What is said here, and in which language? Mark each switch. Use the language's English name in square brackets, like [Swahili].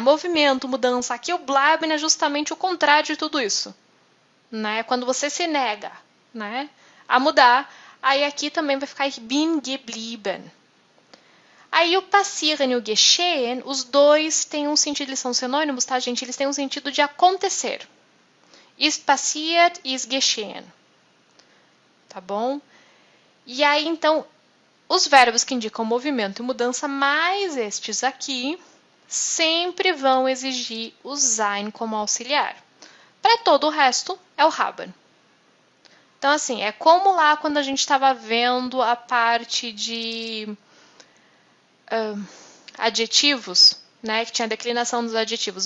[Portuguese] Movimento, mudança. Aqui o bleiben é justamente o contrário de tudo isso, né? Quando você se nega, né, a mudar. Aí aqui também vai ficar [German] ich bin geblieben. [Portuguese] Aí o passieren e o geschehen, os dois têm um sentido, eles são sinônimos, tá, gente? Eles têm um sentido de acontecer. [German] Ist passiert, ist geschehen. [Portuguese] Tá bom? E aí, então, os verbos que indicam movimento e mudança, mais estes aqui, sempre vão exigir o sein como auxiliar. Para todo o resto, é o haben. Então, assim, é como lá quando a gente estava vendo a parte de adjetivos, né, que tinha a declinação dos adjetivos.